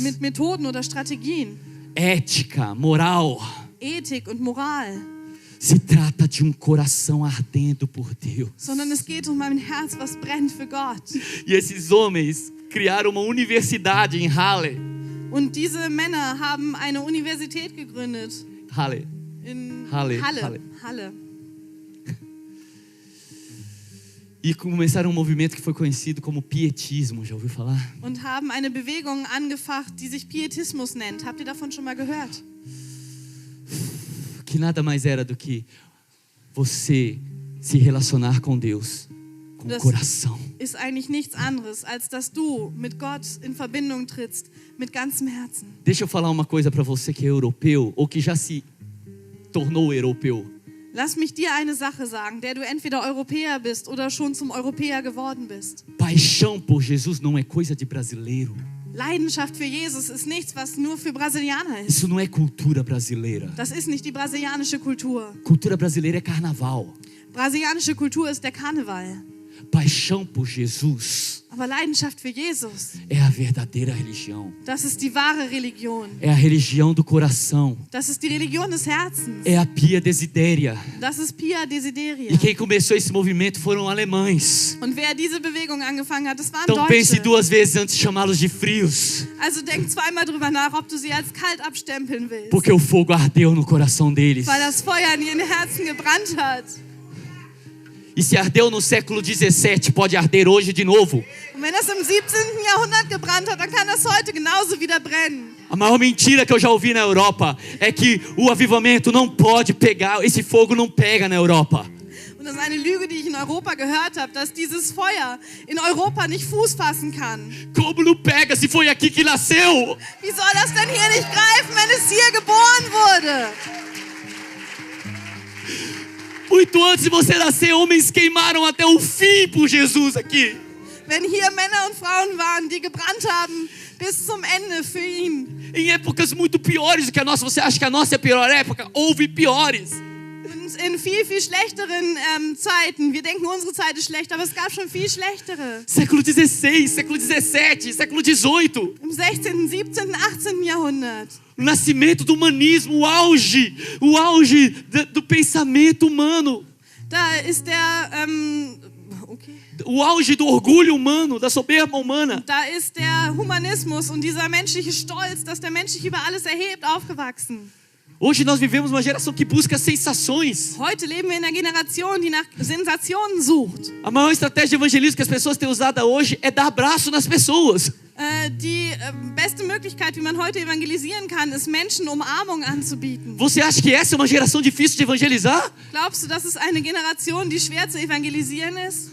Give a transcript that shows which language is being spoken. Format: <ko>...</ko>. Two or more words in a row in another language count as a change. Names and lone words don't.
<de>Mit Methoden oder Strategien,</de> <pt>ética, moral.</pt> <de>Ethik und Moral.</de> <pt>Se trata de um coração ardendo por Deus.</pt> <de>Sondern es geht um ein Herz, was brennt für Gott.</de> <pt>E esses homens criaram uma universidade em Halle.</pt> <de>Und diese Männer haben eine Universität gegründet. Halle. In Halle. Halle.</de> <pt>E começaram um movimento que foi conhecido como pietismo. Já ouviu falar?</pt> <de>Und haben eine Bewegung angefacht, die sich Pietismus nennt. Habt ihr davon schon mal gehört?</de> <pt>Que nada mais era do que você se relacionar com Deus com o</pt> <de>Das</de> <pt>coração.</pt> <de>ist eigentlich nichts anderes, als dass du mit Gott in Verbindung trittst, mit ganzem Herzen.</de> <pt>Deixa eu falar uma coisa para você que é europeu ou que já se tornou europeu.</pt> <de>Lass mich dir eine Sache sagen, der du entweder Europäer bist oder schon zum Europäer geworden bist.</de> <pt>Paixão por Jesus não é coisa de brasileiro.</pt> <de>Leidenschaft für Jesus ist nichts, was nur für Brasilianer ist.</de> <pt>Isso não é cultura brasileira.</pt> <de>Das ist nicht die brasilianische Kultur.</de> <pt>Cultura brasileira é carnaval.</pt> <de>Brasilianische Kultur ist der Karneval.</de> <pt>Paixão por Jesus</pt> <de>Aber Leidenschaft für Jesus,</de> <pt>é a verdadeira religião.</pt> <de>das ist die wahre Religion.</de> <pt>É a religião do coração.</pt> <de>Das ist die Religion des Herzens.</de> <pt>É a Pia Desideria.</pt> <de>Das ist Pia Desideria.</de> <pt>E quem começou esse movimento foram alemães.</pt> <de>Und wer diese Bewegung angefangen hat, das waren</de> <pt>Então pense</pt> <de>Deutsche.</de> <pt>duas vezes antes de chamá-los de frios.</pt> <de>Also denk zweimal drüber nach, ob du sie als kalt abstempeln willst.</de> <pt>Porque o fogo ardeu no coração deles.</pt> <de>Weil das Feuer in ihren Herzen gebrannt hat.</de> <pt>E se ardeu no século 17, pode arder hoje de novo.</pt> <de>Und wenn das im 17. Jahrhundert gebrannt hat, dann kann das heute genauso wieder brennen.</de> <pt>A maior mentira que eu já ouvi na Europa é que o avivamento não pode pegar, esse fogo não pega na Europa.</pt> <de>Und das ist eine Lüge, die ich in Europa gehört habe, dass dieses Feuer in Europa nicht Fuß fassen kann.</de> <pt>Como não pega se foi aqui que nasceu?</pt> <de>Wie soll das denn hier nicht greifen, wenn es hier geboren wurde?</de> <pt>Muito antes de você nascer, homens queimaram até o fim por Jesus aqui.</pt> <de>Wenn hier Männer und Frauen waren, die gebrannt haben bis zum Ende für ihn.</de> <pt>Em épocas muito piores do que a nossa. Você acha que a nossa é a pior época? Houve piores.</pt> <de>Und in viel, viel schlechteren Zeiten. Wir denken, unsere Zeit ist schlecht, aber es gab schon viel schlechtere.</de> <pt>Século 16, século 17, século 18.</pt> <de>Im 16., 17., 18. Jahrhundert.</de> <pt>O nascimento do humanismo, o auge do pensamento humano.</pt> <de>Da ist der Okay.</de> <pt>O auge do orgulho humano, da soberba humana.</pt> <de>Da ist der Humanismus und dieser menschliche Stolz, dass der Mensch sich über alles erhebt, aufgewachsen.</de> <pt>Hoje nós vivemos uma geração que busca sensações.</pt> <de>Heute leben wir in einer Generation, die nach Sensationen sucht.</de> <pt>A maior estratégia de evangelismo que as pessoas têm usado hoje é dar abraço nas pessoas.</pt> <de>Die beste Möglichkeit, wie man heute evangelisieren kann, ist Menschen Umarmung anzubieten.</de> <pt>Você acha que essa é uma geração difícil de evangelizar?</pt> <de>Glaubst du, das ist eine Generation, die schwer zu evangelisieren ist?</de>